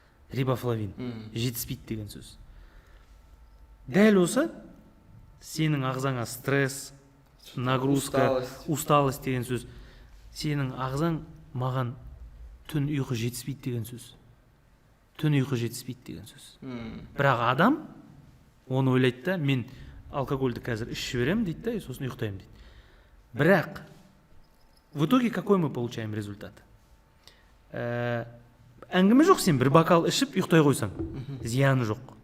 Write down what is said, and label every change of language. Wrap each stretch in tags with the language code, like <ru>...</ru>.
<kk>Рибофлавин жетіспейді деген сөз. Дәл осы сенің ағзаңа стресс,</kk> <ru>нагрузка, усталость</ru> <kk>деген сөз. Сенің ағзаң маған түн ұйқы жетіспейді деген сөз. Түн ұйқы жетіспейді деген сөз. Бірақ адам оны ойлайды да, мен алкогольді қазір ішіп жіберемін дейді да, сосын ұйықтаймын дейді. Бірақ</kk> <ru>в итоге какой мы получаем результат?</ru> <kk>Әңгіме жоқ, сен бір бокал ішіп ұйықтай қойсаң, зияны жоқ.</kk>